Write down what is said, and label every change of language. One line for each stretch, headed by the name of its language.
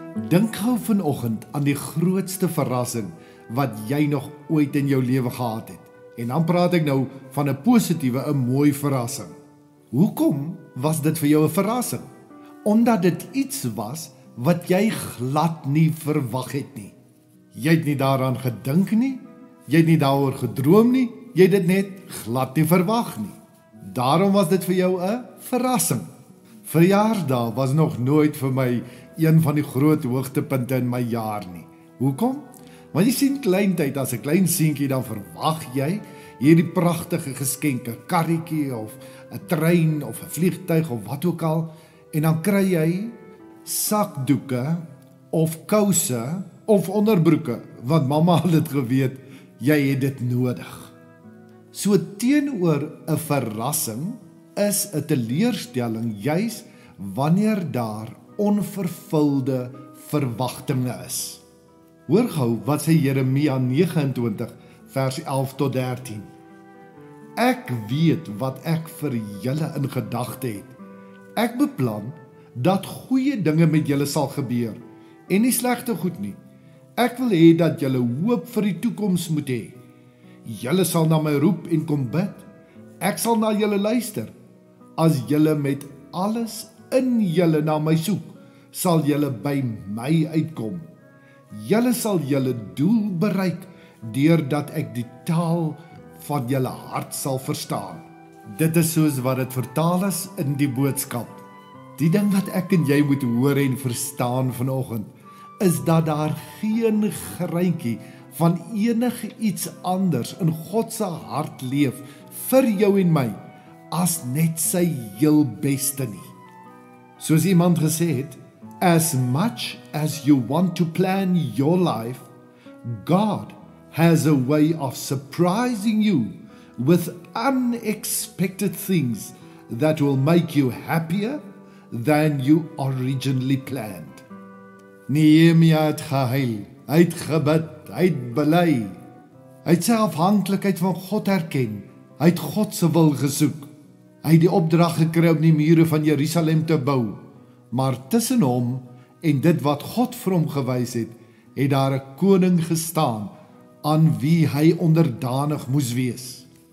Afrikaans: Dink gou vanoggend aan die grootste verrassing wat jy nog ooit in jou lewe gehad het. En dan praat ek nou van 'n positiewe, 'n mooi verrassing. Hoekom was dit vir jou 'n verrassing? Omdat dit iets was wat jy glad nie verwag het nie. Jy het nie daaraan gedink nie, jy het nie daaroor gedroom nie, jy het dit net glad nie verwag nie. Daarom was dit vir jou 'n verrassing. Verjaarsdag was nog nooit vir my een van die groot hoogtepunte in my jaar nie. Hoekom? Want jy sien kleintyd, as 'n klein seentjie, dan verwag jy hierdie pragtige geskenke, karretjie of 'n trein of 'n vliegtuig of wat ook al, en dan kry jy sakdoeke of kouse of onderbroeke, want mamma het dit geweet, jy het dit nodig. So teenoor 'n verrassing is 'n teleurstelling juis wanneer daar onvervulde verwagtinge is. Hoor gou wat sê Jeremia 29 vers 11 tot 13. Ek weet wat ek vir julle in gedagte het. Ek beplan dat goeie dinge met julle sal gebeur en nie slegte goed nie. Ek wil hê dat julle hoop vir die toekoms moet hê. Julle sal na my roep en kom bid. Ek sal na julle luister. As julle met alles in julle na my soek, sal julle by my uitkom. Julle sal julle doel bereik deurdat ek die taal van julle hart sal verstaan. Dit is soos wat dit vertaal is in die boodskap. Die ding wat ek en jy moet hoor en verstaan vanoggend, is dat daar geen greintjie van enige iets anders in God se hart leef vir jou en my, as net sy heel beste nie. Soos iemand gesê het,
English: as much as you want to plan your life, God has a way of surprising you with unexpected things that will make you happier than you originally planned.
Afrikaans: Nehemia het gehuil, hy het gebid, hy het bely, hy het sy afhanklikheid van God herken, hy het God se wil gesoek, hy het die opdrag gekry om die mure van Jerusalem te bou, maar tussen hom en dit wat God vir hom gewys het, het daar 'n koning gestaan, aan wie hy onderdanig moes wees.